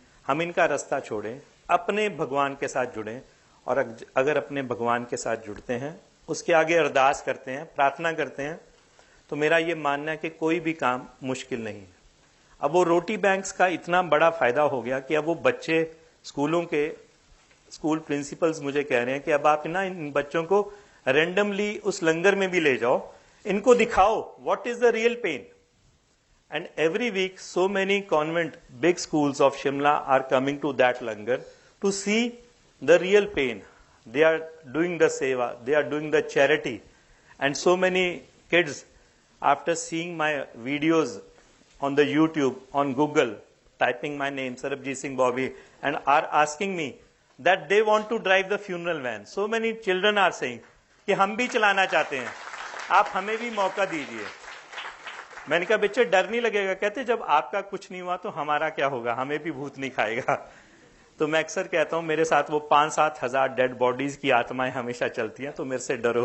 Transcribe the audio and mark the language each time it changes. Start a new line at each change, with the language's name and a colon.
Hindi: हम इनका रास्ता छोड़ें, अपने भगवान के साथ जुड़ें, और अगर अपने भगवान के साथ जुड़ते हैं, उसके आगे अरदास करते हैं, प्रार्थना करते हैं, तो मेरा ये मानना है कि कोई भी काम मुश्किल नहीं है। अब वो रोटी बैंक्स का इतना बड़ा फायदा हो गया कि अब वो बच्चे स्कूल प्रिंसिपल्स मुझे कह रहे हैं कि अब आप ना इन बच्चों को रेंडमली उस लंगर में भी ले जाओ, इनको दिखाओ
English: What is the real pain. And every week, so many convent, big schools of Shimla are coming to that langar to see the real pain. They are doing the seva, they are doing the charity. And so many kids, after seeing my videos on the YouTube, on Google, typing my name, Sarabjit Singh Bobby, and are asking me that they want to drive the funeral van. So many children are saying
Hindi: कि हम भी चलाना चाहते हैं, आप हमें भी मौका दीजिए। मैंने कहा बच्चे डर नहीं लगेगा? कहते जब आपका कुछ नहीं हुआ तो हमारा क्या होगा, हमें भी भूत नहीं खाएगा। तो मैं अक्सर कहता हूं मेरे साथ वो 5-7 हजार डेड बॉडीज की आत्माएं हमेशा चलती हैं, तो मेरे से डरो।